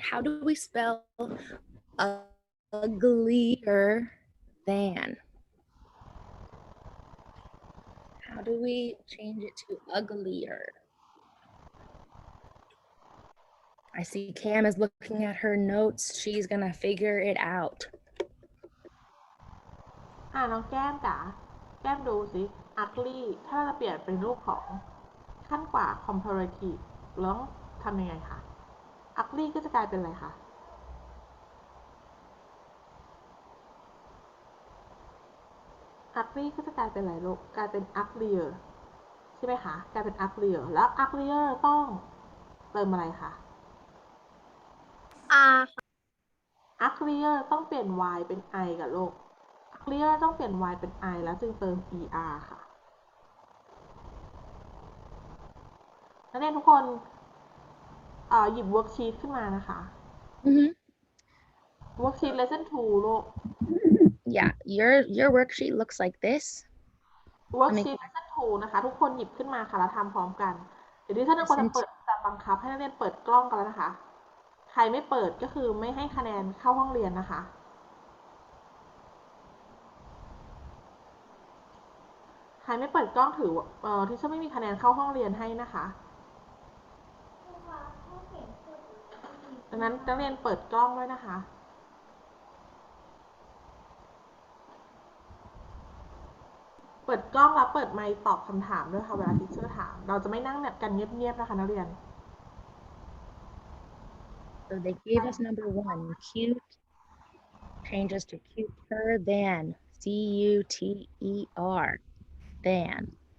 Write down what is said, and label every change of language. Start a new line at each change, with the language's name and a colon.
English: How do we spell uglier than? How do we change it to uglier? I see Cam is looking at her notes. She's gonna figure it out.
Thai: น้องแก้มจ๋าแก้มดูสิ ugly ถ้าเราจะเปลี่ยนเป็นรูปของขั้นกว่า comparative แล้วทำยังไงคะ ugly ก็จะกลายเป็นอะไรคะ ugly ก็จะกลายเป็นอะไรลูกกลายเป็น uglier ใช่ไหมคะกลายเป็น uglier แล้ว uglier ต้องเติมอะไรคะ uglier ต้องเปลี่ยน y เป็น i กับลูก uglier ต้องเปลี่ยน y เป็น i แล้วจึงเติม er ค่ะนักเรียนทุกคนหยิบ worksheet ขึ้นมานะคะ worksheet lesson 2 ลูก
English: Yeah, your worksheet looks like this.
Thai: worksheet lesson 2 นะคะทุกคนหยิบขึ้นมาค่ะแล้วทำพร้อมกันเดี๋ยวดิฉันจะบังคับให้นักเรียนเปิดกล้องกันแล้วนะคะใครไม่เปิดก็คือไม่ให้คะแนนเข้าห้องเรียนนะคะใครไม่เปิดกล้องถือที่ฉันไม่มีคะแนนเข้าห้องเรียนให้นะคะดังนั้นนักเรียนเปิดกล้องด้วยนะคะ เปิดกล้องแล้วเปิดไมค์ตอบคำถามด้วยค่ะเวลาทีเชอร์ถามเราจะไม่นั่งแบบกันเงียบๆนะคะนักเรียน
English: So they gave us number 1, cute changes to cuter than, C-U-T-E-R, than.